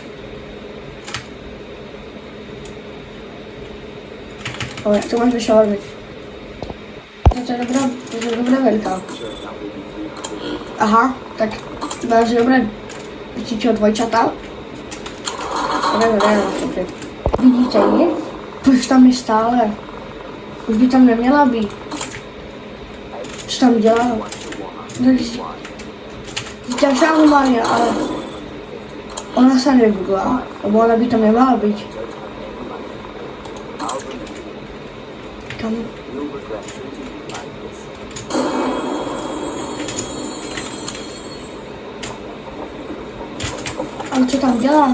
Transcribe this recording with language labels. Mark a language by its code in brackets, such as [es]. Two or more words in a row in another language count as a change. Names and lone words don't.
[sk] Ale tu máš dve šawarmy. To je dobrá veľká. Aha, tak máš dobré čo, dvojčata? Neviem, okay. [cs] Vidíte ji? Proč tam je stále? Už by tam neměla být. Co tam dělá? [sk] Ďalšia anomália, ale ona sa nebudla, lebo ona by tam nemala byť. Kam? Ale čo tam dělá?